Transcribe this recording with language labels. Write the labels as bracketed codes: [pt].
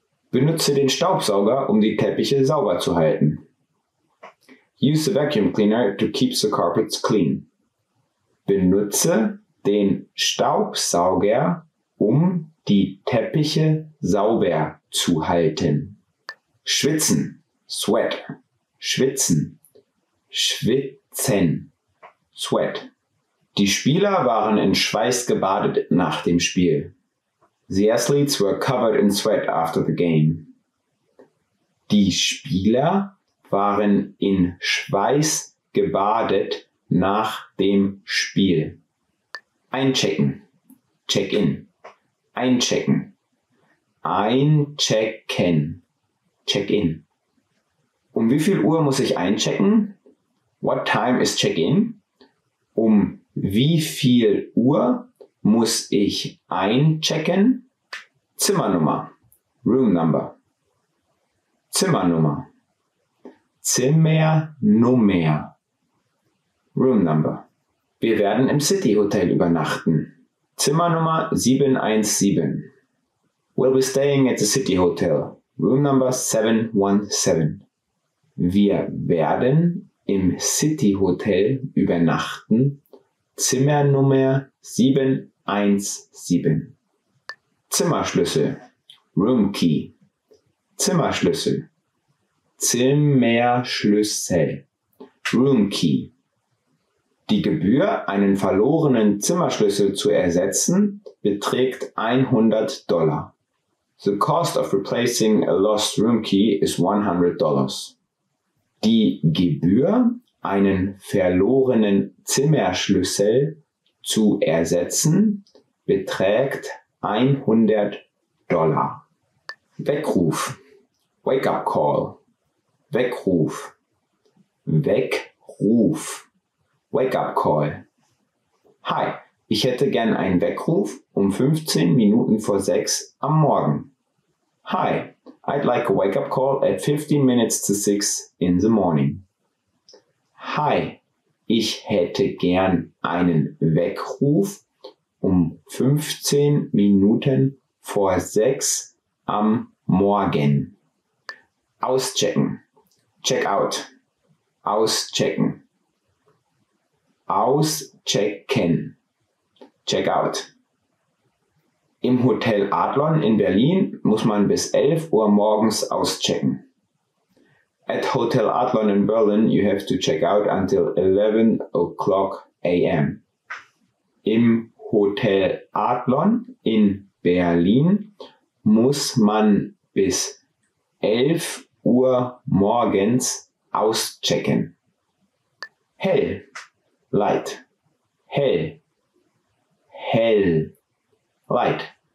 [de] Benutze den Staubsauger, um die Teppiche sauber zu halten. [en] Use the vacuum cleaner to keep the carpets clean. [de] Benutze den Staubsauger, um die Teppiche sauber zu halten. Schwitzen, sweat, schwitzen, schwitzen, sweat. Die Spieler waren in Schweiß gebadet nach dem Spiel. [en] The athletes were covered in sweat after the game. [de] Die Spieler waren in Schweiß gebadet nach dem Spiel. Einchecken, check-in, einchecken, einchecken, check-in. Um wie viel Uhr muss ich einchecken? [en] What time is check-in? [de] Um wie viel Uhr muss ich einchecken? [en] Zimmernummer, room number, Zimmernummer, Zimmernummer, room number. [de] Wir werden im City Hotel übernachten. Zimmernummer 717. [en] We'll be staying at the City Hotel, room number 717. [de] Wir werden im City Hotel übernachten, Zimmernummer 717. [en] Zimmerschlüssel, Room Key. Zimmerschlüssel, Zimmerschlüssel, Room Key. [de] Die Gebühr, einen verlorenen Zimmerschlüssel zu ersetzen, beträgt $100. [en] The cost of replacing a lost room key is $100. [de] Die Gebühr, einen verlorenen Zimmerschlüssel zu ersetzen, beträgt $100. [en] Weckruf, Wake-up Call. Weckruf, Weckruf, Wake-up Call. [de] Hi, ich hätte gern einen Weckruf um 15 Minuten vor 6 am Morgen. [en] Hi, I'd like a wake-up call at 15 minutes to 6 in the morning. [de] Hi, ich hätte gern einen Weckruf um 15 Minuten vor 6 am Morgen. [en] Auschecken, check out, auschecken, auschecken, check out. [de] Im Hotel Adlon in Berlin muss man bis 11 Uhr morgens auschecken. [en] At Hotel Adlon in Berlin you have to check out until 11 o'clock a.m. [de] Im Hotel Adlon in Berlin muss man bis 11 Uhr morgens auschecken. Hell, light, hell, hell, light.